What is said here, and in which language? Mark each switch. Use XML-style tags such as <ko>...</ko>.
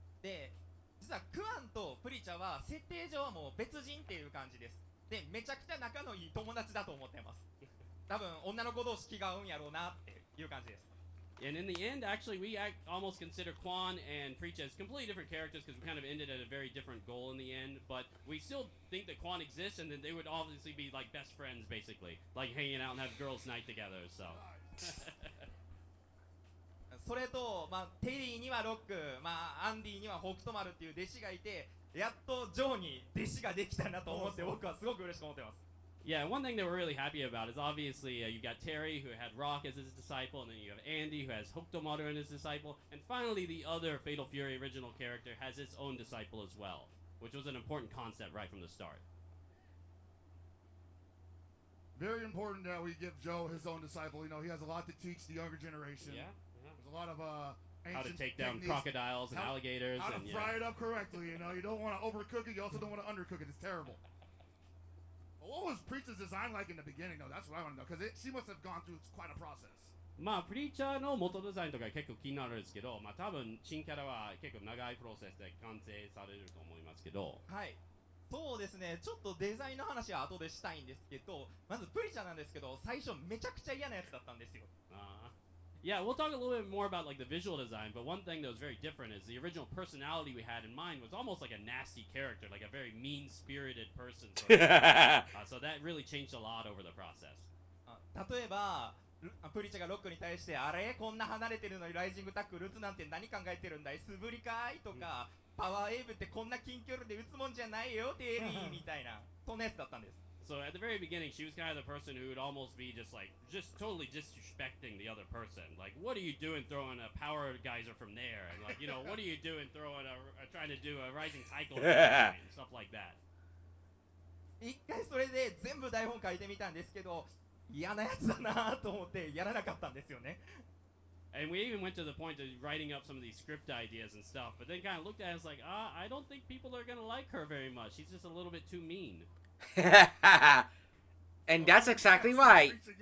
<ja>で、実はクアンとプリチャは設定上はもう別人っていう感じです。で、めちゃくちゃ仲のいい友達だと思ってます。多分女の子同士気が合うんやろうなっていう感じです。</ja> <en>And in the end, actually, we almost consider Quan and Preacha as completely different characters because we kind of ended at a very different goal in the end. But we still think that Quan exists, and that they would obviously be like best friends, basically, like hanging out and have girls' night together. So.</en> <ja>それと、まあ、テリーにはロック、まあ、アンディには北斗丸っていう弟子がいて、やっとジョーに弟子ができたなと思って僕はすごく嬉しく思ってます。</ja> <en>Yeah, one thing that we're really happy about is obviously you've got Terry who had Rock as his disciple, and then you have Andy who has Hokutomaru as his disciple, and finally the other Fatal Fury original character has his own disciple as well, which was an important concept right from the start. Very important that we give Joe his own disciple. You know, he has a lot to teach the younger generation. Yeah. There's a lot of How to ancient take down techniques, crocodiles and alligators. how to and, fry it up correctly. You know, you don't want to overcook it. You also don't want to undercook it. It's terrible. What was Preacha's design like in the beginning, though? That's what I want to know, because she must have gone through quite a process.</en> <ja>まあプリーチャーの元デザインとか結構気になるんですけど、まあ多分新キャラは結構長いプロセスで完成されると思いますけど。はい。そうですね、ちょっとデザインの話は後でしたいんですけど、まずプリチャなんですけど、最初めちゃくちゃ嫌なやつだったんですよ。</ja> <en>Yeah, we'll talk a little bit more about like the visual design, but one thing that was very different is the original personality we had in mind was almost like a nasty character, like a very mean-spirited person. So that really changed a lot over the process.</en> <ja>例えば、プリチャがロックに対して、あれこんな離れてるのにライジングタックル打つなんて何考えてるんだい、素振りかいとか、パワーエイブってこんな近距離で打つもんじゃないよ、テリーみたいな、そんなやつだったんです。</ja> <en>So at the very beginning, she was kind of the person who would almost be just totally disrespecting the other person. Like, what are you doing throwing a power geyser from there? And like, you know, what are you doing throwing trying to do a rising cycle and stuff like that.</en> <ja>一回それで全部台本書いてみたんですけど、嫌なやつだなと思ってやらなかったんですよね。</ja> <en>And we even went to the point of writing up some of these script ideas and stuff, but then kind of looked at it as like, I don't think people are gonna like her very much. She's just a little bit too mean. And that's exactly right.</en>